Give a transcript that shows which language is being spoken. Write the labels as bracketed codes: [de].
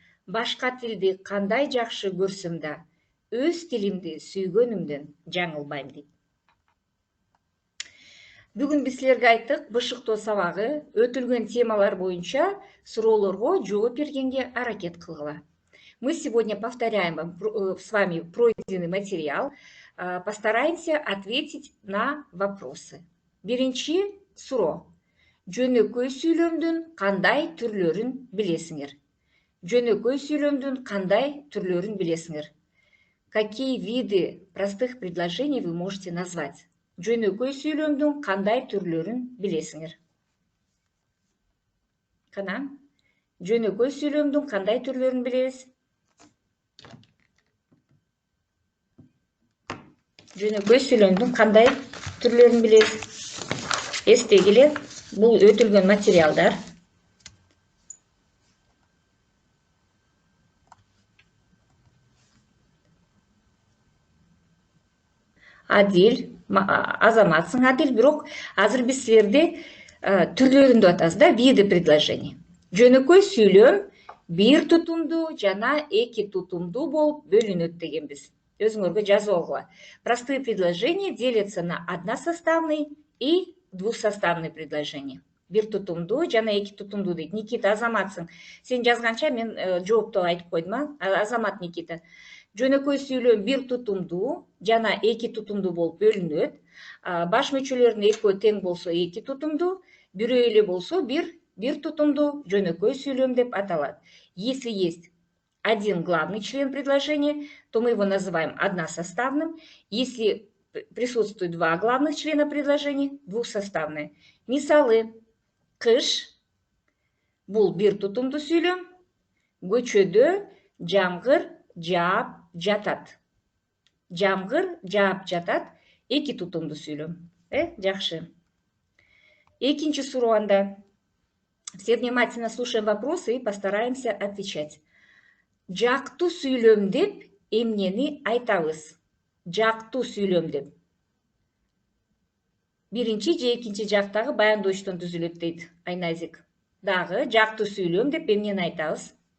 [ky] Башка тилди кандай жакшы көрсөм да, өз тилимди сүйгөнүмдөн жаңылбайм дейт. Бүгүн биз силерге айттык, бышыктоо сабагы өтүлгөн темалар боюнча суроолорго жооп бергенге аракет кылгыла. [ru] Мы сегодня повторяем с вами пройденный материал, постараемся ответить на вопросы. [ky] Биринчи суроо. Жөнөкөй сүйлөмдүн кандай түрлөрүн билесиңер? Жөнөкөй сүйлөмдүн кандай түрлөрүн билесиңер? [ru] Какие виды простых предложений вы можете назвать? [ky] Жөнөкөй сүйлөмдүн кандай түрлөрүн билесиңер? Кана, жөнөкөй сүйлөмдүн кандай түрлөрүн билебиз? Жөнөкөй сүйлөмдүн кандай түрлөрүн билебиз? Эстегиле, бул өтүлгөн материалдар. Адил, азаматсың Адил, бирок азыр биз силерди түрлөрүн деп атабыз да, [ru] виды предложений. [ky] Жөнөкөй сүйлөм бир тутумдуу жана эки тутумдуу болуп бөлүнөт дегенбиз. Өзүңөргө жазып алгыла. [ru] Простые предложения делятся на односоставные и двухсоставные предложения. [ky] Бир тутумдуу жана эки тутумдуу дейт. Никита, азаматсың. Сен жазганча мен жоопту айтып койдум, азамат Никита. Жөнөкөй сүйлөм бир тутумдуу жана эки тутумдуу болуп бөлүнөт. Баш мүчөлөрүнүн экөө тең болсо эки тутумдуу, бирөө эле болсо бир тутумдуу жөнөкөй сүйлөм деп аталат. [ru] Если есть один главный член предложения, то мы его называем односоставным. Если присутствует два главных члена предложения, двухсоставное. [ky] Мисалы: кыш бул бир тутумдуу сүйлөм, көчөдө жамгыр жаап жатат. Жамгыр жаап жатат эки тутумдуу сүйлөм. Жакшы. Экинчи суроанда. [ru] Все внимательно слушаем вопросы и постараемся отвечать. [ky] Жактуу сүйлөм деп эмнени айтабыз? Жактуу сүйлөм деп. Биринчи же экинчи жактагы баяндоочтон түзүлөт дейт Айназик. Дагы жактуу сүйлөм деп эмнени айтабыз?